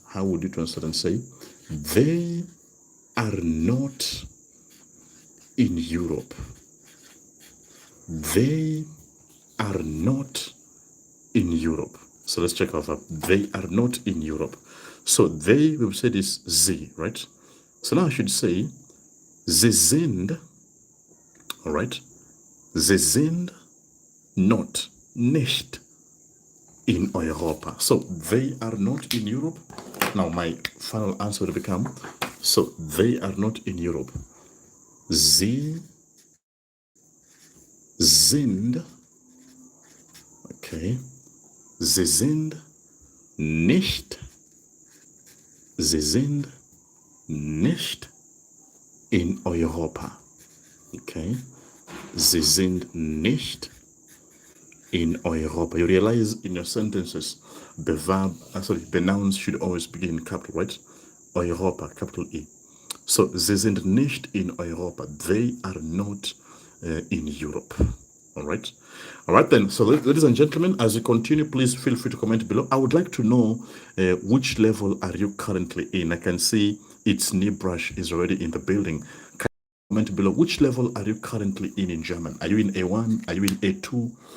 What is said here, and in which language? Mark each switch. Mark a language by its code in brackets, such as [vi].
[en] How would you translate and say they are not in Europe? They are not in Europe. So let's check our verb. They are not in Europe. So they, we've said is [de] sie, [en] right? So now I should say [de] sie sind, [en] all right? [de] Sie sind [en] not, [de] nicht in Europa. [en] So they are not in Europe. Now my final answer will become, so they are not in Europe. [de] Sie sind, okay, sie sind nicht, sie sind nicht in Europa. Okay, sie sind nicht in Europa. [en] You realize in your sentences, the verb, the nouns should always begin in capital, right? Europa, capital E. [de] So, sie sind nicht in Europa. [en] They are not in Europe. All right. All right, then. So, ladies and gentlemen, as you continue, please feel free to comment below. I would like to know which level are you currently in. I can see its knee brush is already in the building. Comment below which level are you currently in German. Are you in A1? Are you in A2?